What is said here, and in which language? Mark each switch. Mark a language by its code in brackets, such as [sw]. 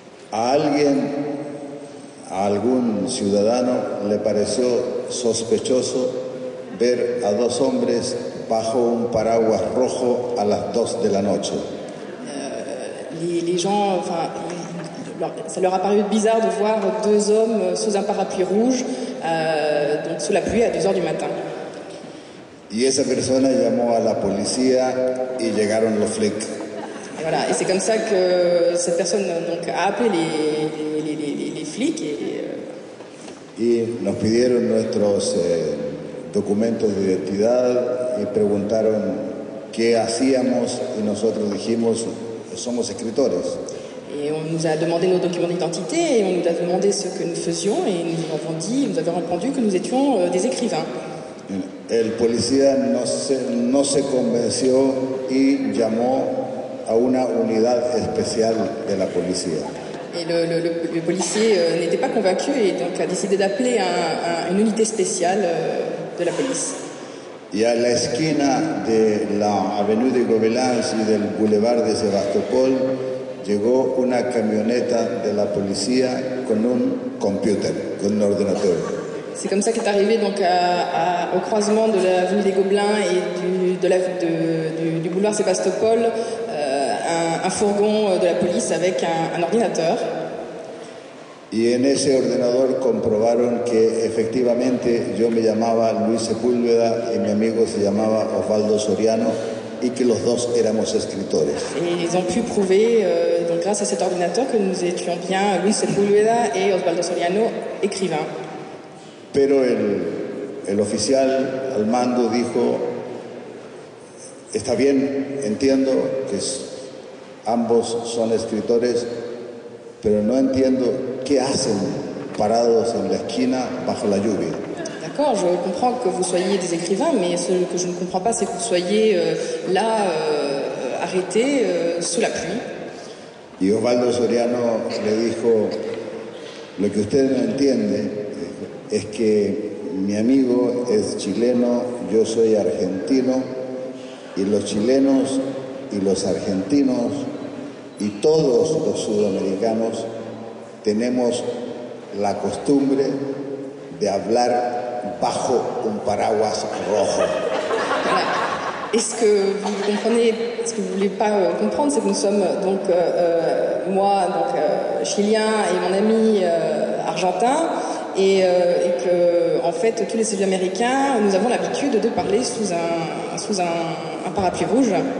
[es] A algún ciudadano le pareció sospechoso ver a 2 hombres bajo un paraguas rojo a las 2 de la noche. [fr] Les gens, ça leur a paru bizarre de voir 2 hommes sous un parapluie rouge, donc sous la pluie à 2 heures du matin. [es] Y esa persona llamó a la policía y llegaron los flics. [fr] Et voilà, et c'est comme ça que cette personne donc a appelé les flics [es] y nos pidieron nuestros documentos de identidad y preguntaron qué hacíamos y nosotros dijimos somos escritores. [fr] Et on nous a demandé nos documents d'identité et on nous a demandé ce que nous faisions et nous avons répondu que nous étions des écrivains. [es] El policía no se convenció y llamó a una unidad especial de la policía. [fr] Et le policier n'était pas convaincu et donc a décidé d'appeler une unité spéciale de la police. [es] Y a la esquina de la Avenue de Gobelins y del Boulevard de Sebastopol llegó una camioneta de la policía con un computer, con un ordenador. [fr] C'est comme ça qu'est arrivé donc au croisement de l'avenue des Gobelins et du boulevard Sébastopol un fourgon de la police avec un ordinateur. [es] Y en ese ordenador comprobaron que efectivamente yo me llamaba Luis Sepúlveda y mi amigo se llamaba Osvaldo Soriano y que los dos éramos escritores. [fr] Et ils ont pu prouver, donc grâce à cet ordinateur, que nous étions bien Luis Sepúlveda et Osvaldo Soriano, écrivains. [es] Pero el oficial al mando dijo, está bien, entiendo que ambos son escritores, pero no entiendo qué hacen parados en la esquina bajo la lluvia. [fr] D'accord, je comprends que vous soyez des écrivains, mais ce que je ne comprends pas, c'est que vous soyez là, arrêtés, sous la pluie. [es] Y Osvaldo Soriano le dijo, lo que usted no entiende es que mi amigo es chileno, yo soy argentino, y los chilenos y los argentinos y todos los sudamericanos tenemos la costumbre de hablar bajo un paraguas rojo. [fr] Voilà. Et ce que vous comprenez, ce que vous voulez pas comprendre, c'est que nous sommes donc moi donc chilien et mon ami argentin et que en fait tous les Sud-Américains nous avons l'habitude de parler sous un parapluie rouge.